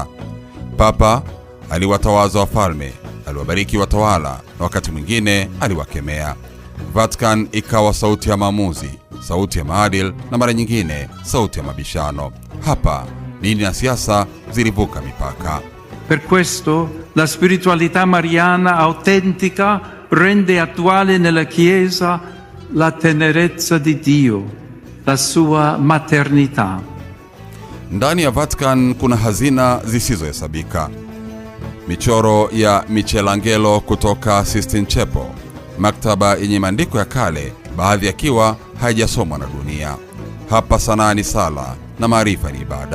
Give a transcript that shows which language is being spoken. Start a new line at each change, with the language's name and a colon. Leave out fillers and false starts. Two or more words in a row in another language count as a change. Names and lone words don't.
Swahili: Papa aliwatawaza wafalme, aliwabariki watawala, na wakati mwingine aliwakemea. Vatican ikawa sauti ya maamuzi, sauti ya maadili, na mara nyingine sauti ya mabishano. Hapa dini na siasa zilivuka mipaka.
Italian: Per questo la spiritualità mariana autentica rende attuale nella Chiesa la tenerezza di Dio, la sua maternità.
Swahili: Ndani ya Vatican kuna hazina zisizohesabika. Michoro ya Michelangelo kutoka Sistine Chapel, maktaba yenye maandiko ya kale, baadhi yakiwa haijasomwa na dunia. Hapa sanaa ni sala na maarifa ni ibada.